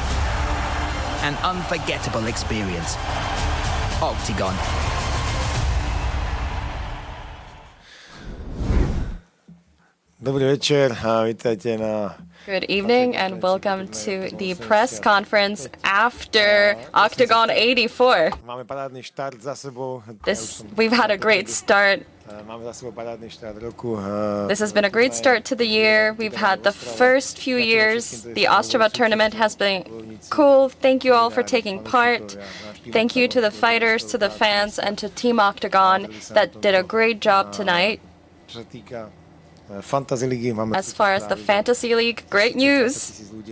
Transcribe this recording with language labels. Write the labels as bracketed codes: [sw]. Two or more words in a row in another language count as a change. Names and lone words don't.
[en] An unforgettable experience. Octagon. [sk] Dobrý večer a vítajte na... [en] Good evening and welcome to the press conference after Octagon 84. [sk] Máme parádny štart za sebou. [en] We've had a great start. [sk] Máme za sebou parádny štart roku. [en] This has been a great start to the year. We've had the first few years. The Ostrava tournament has been cool. Thank you all for taking part. Thank you to the fighters, to the fans, and to Team Octagon that did a great job tonight. As far as the Fantasy League, great news.